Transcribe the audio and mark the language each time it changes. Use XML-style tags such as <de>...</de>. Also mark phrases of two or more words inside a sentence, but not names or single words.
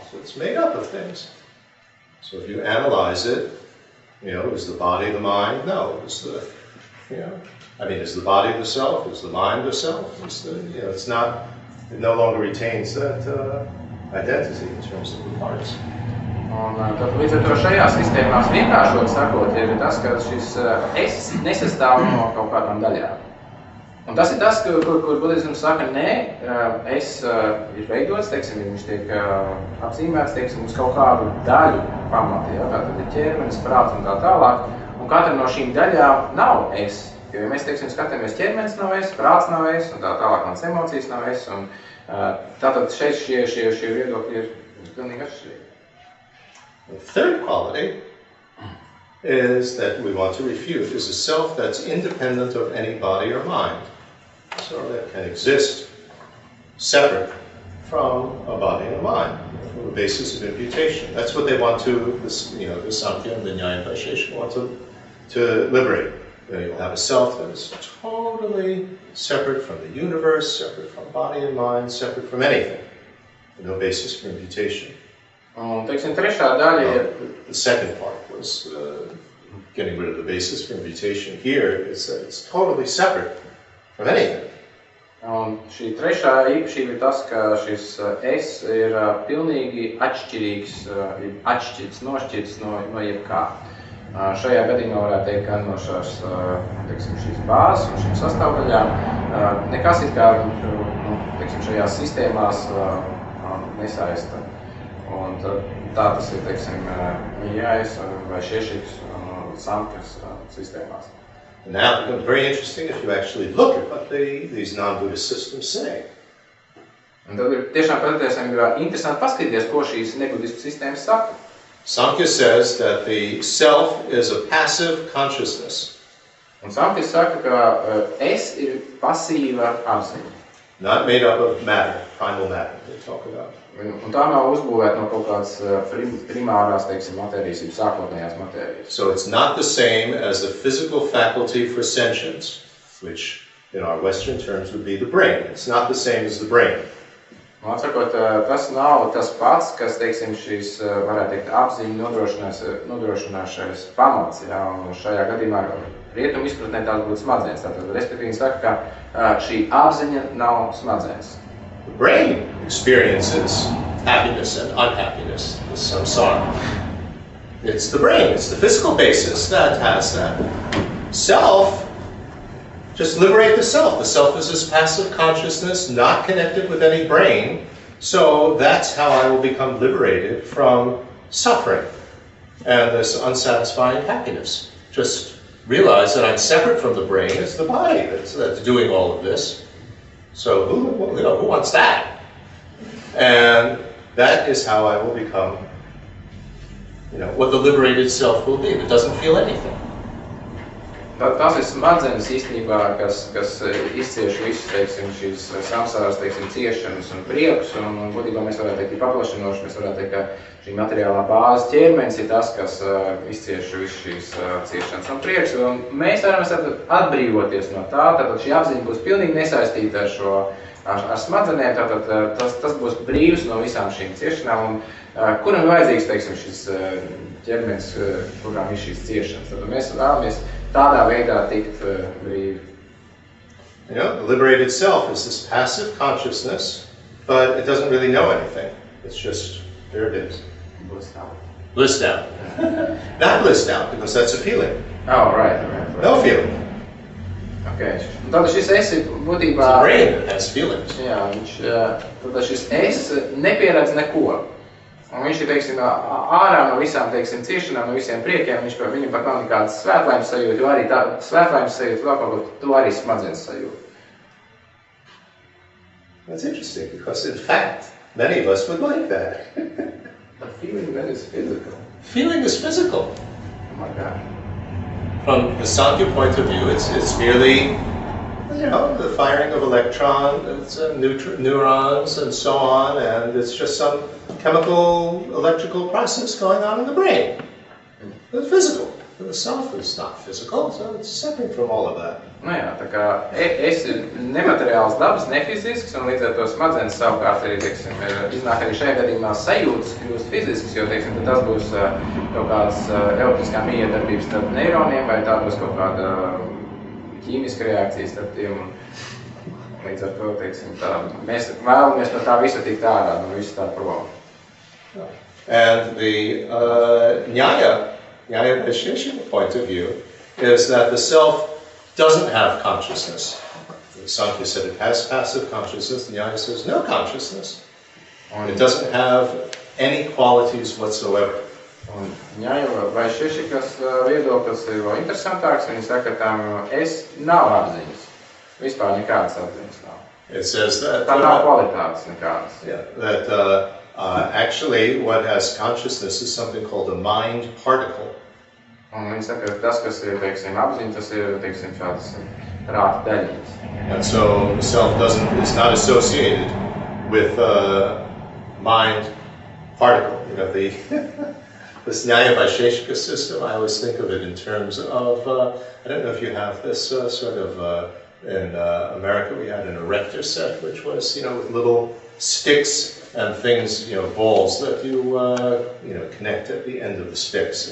<en>So it's made up of things. So if you analyze it, you know, is the body the mind? No. Is the, you know, I mean, is the body the self? Is the mind the self? Is the, you know, it's not, it no longer retains that identity in terms of the parts.</en> <lv>Un tad līdz ar to šajās sistēmās vienkāršot sakot ir tas, ka šis es nesastāv no kaut kādām daļām. Un tas ir tas, kur Buddhisms saka, nē, es ir veidots, teiksim, viņš tiek apzīmēts, teiksim, uz kaut kādu daļu pamati, ja, tātad ir ķermenis, prāts un tā tālāk, un katra no šīm daļām nav es, jo, ja mēs, teiksim, skatāmies, ķermenis nav es, prāts nav es, un tā tālāk mans emocijas nav es, un tātad šeit šie viedokļi ir pilnīgi atšķirīgi.</lv> <en>The third quality is that we want to refute is a self that's independent of any body or mind. So that can exist separate from a body and a mind, from the basis of imputation. That's what they want to, you know, the Samkhya and the Nyaya Vaisheshika want to liberate. You'll have a self that is totally separate from the universe, separate from body and mind, separate from anything. No basis for imputation.</en> <lv>Teiksim, trešā daļa ir...</lv> <en>The second part was getting rid of the basis for imputation. Here, it's that it's totally separate from anything.</en> <lv>Un šī trešā īpašība ir tas, ka šis es ir pilnīgi atšķirīgs, atšķirts, nošķirts no jebkā. Šajā gadījumā varētu teikt, ka no šās, teiksim, šīs bāzes un šīm sastāvdaļām nekas ir kā, teiksim, šajās sistēmās nesaista. Un tā tas ir, teiksim, Nyājas vai Šešiks un Samkhas sistēmās.</lv> <en>Now it becomes very interesting if you actually look at what these non-Buddhist systems say.</en> <lv>Un tad ir tiešām patiesībā interesanti paskatīties, ko šīs nebudismu sistēmas saka.</lv> <en>Samkhya says that the self is a passive consciousness.</en> <lv>Un Samkhya saka, ka es ir pasīva apziņa.</lv> <en>Not made up of matter, primal matter, they talk about.</en> <lv>Un tā nav uzbūvēta no kaut kādas primārās, teiksim, matērijas, sākotnējās matērijas.</lv> <en>So it's not the same as the physical faculty for sentience, which in our Western terms would be the brain. It's not the same as the brain.</en> <lv>Man sakot, tas nav tas pats, kas, teiksim, šīs, varētu teikt, apziņu nodrošināšais pamats, jā, un šajā gadījumā rietumu izpratnē tās būtu smadzenes. Tātad, respektīvi, saka, ka šī apziņa nav smadzenes.</lv> <en>The brain experiences happiness and unhappiness, the samsara. It's the brain, it's the physical basis that has that. Self, just liberate the self. The self is this passive consciousness, not connected with any brain. So that's how I will become liberated from suffering and this unsatisfying happiness. Just realize that I'm separate from the brain. It's the body that's doing all of this. So who wants that? And that is how I will become, what the liberated self will be. That doesn't feel anything.</en> <lv>Tas ir smadzenes īstenībā, kas izcieš visu, teiksim, šīs samsāras, teiksim, ciešanas un priekus, un būtībā mēs varētu teikt, paplašinoši, mēs varētu teikt, ka šī materiālā bāze ķermenis ir tas, kas izcieš visu šīs ciešanas un priekus, un mēs varam atbrīvoties no tā, tātad šī apziņa būs pilnīgi nesaistīta ar smadzenēm, tātad tas būs brīvs no visām šīm ciešanām, un kuram ir vajadzīgs, teiksim, šis ķermenis, kurām ir šīs ciešanas. Tātad mēs vēlamies tādā veidā tikt brīvi.</lv> <en>The liberated self is this passive consciousness, but it doesn't really know anything. It's just, there it is. Blissed out. Blissed out. Not blissed out, because that's a feeling. Oh, right. No feeling.</en> <lv>Okay. Tātad šis es ir būtībā...</lv> <en>It's a brain that has feelings.</en> <lv>Jā, tātad šis es nepieredz neko. Un viņš ir, teiksim, ārā no visām, teiksim, ciešanām, no visiem priekiem, viņam pat nav nekādas svētlaimes sajūta, jo arī tā svētlaimes sajūta, vēl kaut ko, to arī smadzenes sajūta.</lv> <en>That's interesting, because in fact, many of us would like that. But feeling then is physical. Feeling is physical. Oh my God. From the Sankhya point of view, it's merely, the firing of electrons, neurons, and so on, and it's just some chemical, electrical process going on in the brain. It's physical. The self is not physical, so it's separate from all of that.</en> <lv>Jā, tā kā es ir nemateriāls dabas, nefizisks, un līdz ar to smadzenes savukārt arī, teiksim, iznāk arī šajā gadījumā sajūtas kļūst fizisks, jo, teiksim, tas būs kaut kāds elektriskā miedarbības starp neironiem, vai tā būs kaut kāda ķīmiska reakcija starp tiem. Līdz ar to, teiksim, mēs vēlamies no tā visa tikt ārā, no visa tā prom.</lv> <en>And the Nyaya Vaisheshika point of view is that the self doesn't have consciousness. The Sankhya said it has passive consciousness, the Nyaya says no consciousness. It doesn't have any qualities whatsoever.</en> <lv>Un Nyaya Vaisheshikas viedoklis ir vēl interesantāks, viņi saka, ka tam es nav apziņas. Vispār nekādas apziņas nav.</lv> <en>It says that...</en> <lv>Tā nav kvalitātes nekādas.</lv> <en>Yeah, that actually what has consciousness is something called a mind particle.</en> <lv>Un viņi saka, ka tas, kas ir, teiksim, apziņa, tas ir, teiksim, šādas prāta daļiņas.</lv> <en>And so the self is not associated with mind particle. This Nyaya Vaisheshika system, I always think of it in terms of, I don't know if you have this in America we had an erector set, which was, with little sticks and things, balls that you, connect at the end of the sticks.</en>